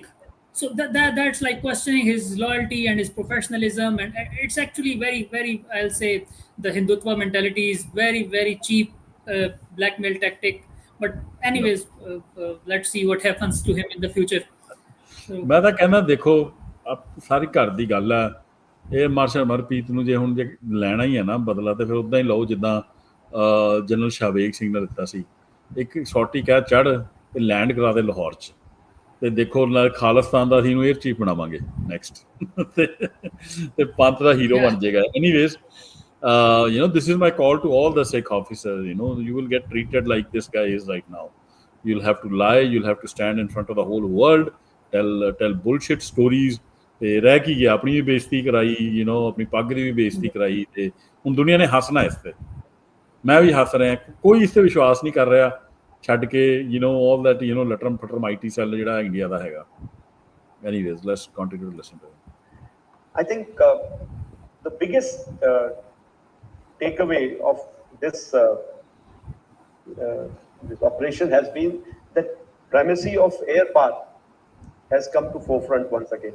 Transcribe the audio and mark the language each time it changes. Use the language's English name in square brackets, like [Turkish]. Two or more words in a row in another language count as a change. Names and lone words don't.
[English] So that's like questioning his loyalty and his professionalism, and it's actually very, very, I'll say, the Hindutva mentality is very, very cheap blackmail tactic. But anyways, let's see what happens to him in the future. True. [Punjabi] ਮੈਂ ਤਾਂ ਕਹਿੰਦਾ ਦੇਖੋ ਸਾਰੀ ਘਰ ਦੀ ਗੱਲ ਹੈ। ਇਹ ਮਾਰਸ਼ਲ ਅਮਰਪ੍ਰੀਤ ਨੂੰ ਜੇ ਹੁਣ ਜੇ ਲੈਣਾ ਹੀ ਹੈ ਨਾ ਬਦਲਾ ਤੇ ਫਿਰ ਉਦਾਂ ਹੀ ਲਓ ਜਿੱਦਾਂ ਜਨਰਲ ਸ਼ਾਹਵੇਗ ਸਿੰਘ ਨੇ ਦਿੱਤਾ ਸੀ। ਇੱਕ ਸੌਟੀ ਕਹਿ ਚੜ੍ਹ ਤੇ ਲੈਂਡ ਕਰਾ ਦੇ ਲਾਹੌਰ 'ਚ ਤੇ ਦੇਖੋ ਨਾਲ ਖਾਲਿਸਤਾਨ ਦਾ ਅਸੀਂ ਇਹਨੂੰ [English] air chief [Punjabi] ਬਣਾਵਾਂਗੇ ਨੈਕਸਟ ਤੇ ਪੰਥ ਦਾ ਹੀਰੋ ਬਣ ਜਾਏਗਾ। [English] ਐਨੀਵੇਜ਼ this is my call to all the Sikh officers. You will get treated like this guy is right now. You'll have to lie, you'll have to stand in front of the whole world, tell bullshit stories. [Punjabi] ਤੇ ਰਹਿ ਕੀ ਗਿਆ, ਆਪਣੀ ਵੀ ਬੇਇੱਜ਼ਤੀ ਕਰਾਈ, ਆਪਣੀ ਪੱਗ ਦੀ ਵੀ ਬੇਇੱਜ਼ਤੀ ਕਰਾਈ ਤੇ ਹੁਣ ਦੁਨੀਆ ਨੇ ਹੱਸਣਾ ਇਸ ਤੇ। ਮੈਂ ਵੀ ਹੱਸ ਰਿਹਾ, ਕੋਈ ਇਸ ਤੇ ਵਿਸ਼ਵਾਸ ਨਹੀਂ ਕਰ ਰਿਹਾ ਛੱਡ ਕੇ [English] all that [Punjabi] ਲਟਰਮ ਫਟਰਮ [English] IT cell [Punjabi] ਜਿਹੜਾ ਇੰਡੀਆ ਦਾ ਹੈਗਾ। [English] Anyways, let's continue to listen to it. I think the biggest takeaway of this this operation has been that primacy of air power has come to forefront once again.